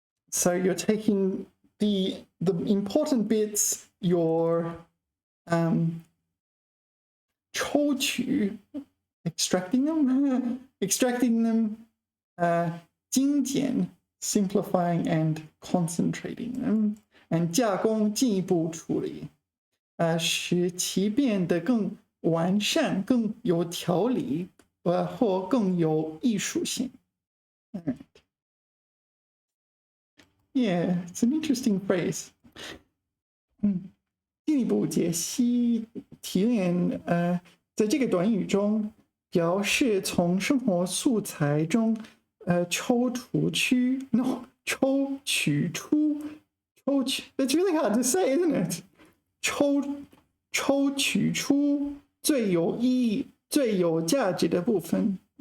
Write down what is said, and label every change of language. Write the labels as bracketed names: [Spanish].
[English] So you're taking the important bits, you're 抽取, extracting them, 精简, simplifying and concentrating them, and 加工, [Chinese] 进一步处理, 使其变得更完善, 更有条理, 或更有艺术性. [English] Right. Yeah, it's an interesting phrase. [Chinese] 进一步解析提炼，在这个短语中，表示从生活素材中，抽取出。 [English] That's really hard to say, isn't it? [Chinese] 抽取出最有意义、最有价值的部分。